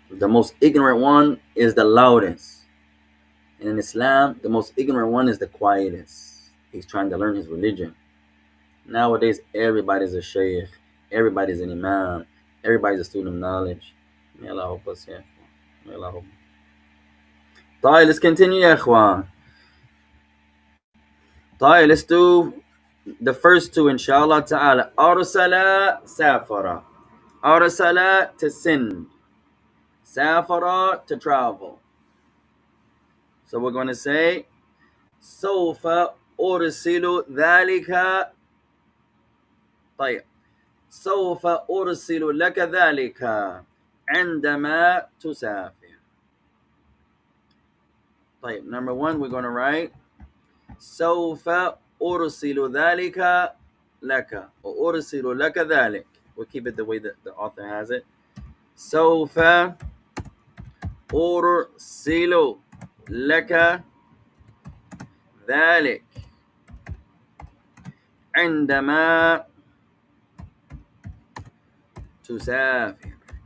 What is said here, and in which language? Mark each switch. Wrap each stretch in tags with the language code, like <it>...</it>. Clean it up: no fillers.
<en>The most ignorant one is the loudest. And in Islam, the most ignorant one is the quietest. He's trying to learn his religion. Nowadays, everybody's a sheikh, everybody's an imam, everybody's a student of knowledge. May Allah help us, yeah. May Allah help. طيب, let's continue, يا إخوان. طيب, let's do the first two, inshallah ta'ala.</en> <ar>أرسل سافر.</ar> <en>أرسل to send. سافر to travel. So we're going to say</en> <ar>سوف أرسل ذلك. طيب, سوف أرسل لك ذلك عندما تسافر. طيب,</ar> <en>number one, we're going to write</en> <ar>سوف أرسل ذلك لك,</ar> <en>or</en> <ar>أرسل لك ذلك.</ar> <en>We'll keep it the way that the author has it.</en> <ar>سوف أرسل لك ذلك عندما تسافر.</ar>